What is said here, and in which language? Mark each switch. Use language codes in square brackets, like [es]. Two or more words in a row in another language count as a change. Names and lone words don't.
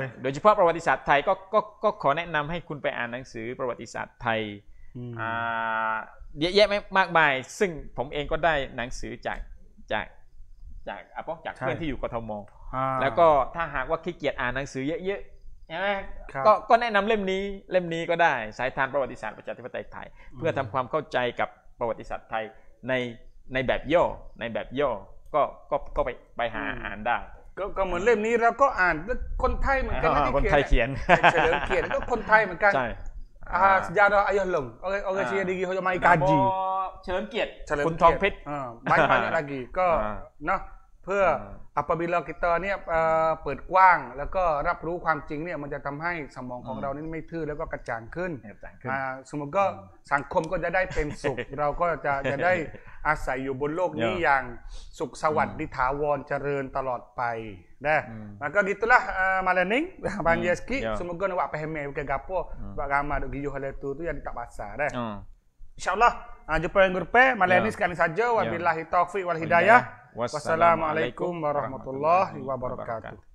[th] โดยเฉพาะประวัติศาสตร์ไทยก็ขอแนะนำให้คุณไปอ่านหนังสือประวัติศาสตร์ไทยเยอะแยะมากมายซึ่งผมเองก็ได้หนังสือจากเพื่อนที่อยู่กทมแล้วก็ถ้าหากว่าขี้เกียจอ่านหนังสือเยอะใช่ไหมก็แนะนำเล่มนี้ก็ได้สายทานประวัติศาสตร์ประชาธิปไตยไทยเพื่อทำความเข้าใจกับประวัติศาสตร์ไทยในแบบย่อก็ไปหาอ่านได้ ก็เหมือนเล่มนี้เราก็อ่านคนไทยเหมือนกันที่ คนไทยเขียน เฉลิมเกียรติก็คนไทยเหมือนกัน [mfa] sejarah ayah long orang Sia diri hok mai kaji [th] เฉลิมเกียรติคุณทองเพชร [mfa] banyak lagi [th] ก็เนาะเพื่อ [mfa] apabila kita [th] เนี่ยเปิดกว้างแล้วก็รับรู้ความจริงเนี่ยมันจะทำให้สมองของเรานี่ ไม่ทื่อแล้วก็กระจ่างขึ้นสมมติก็สังคมก็จะได้เป็นสุขเราก็จะได้อาศัยอยู่บนโลกนี้อย่างสุขสวัสดิ์ถาวรเจริญตลอดไป [mfa] dah maka gitulah malam ni panjang sikit semoga nak buat paham bukan gapo buat ramai duk giuh hal tu yang tak pasal dah insyaallah jumpa yang grup malam ni sekian saja wabillahi taufik wal hidayah wassalamualaikum warahmatullahi wabarakatuh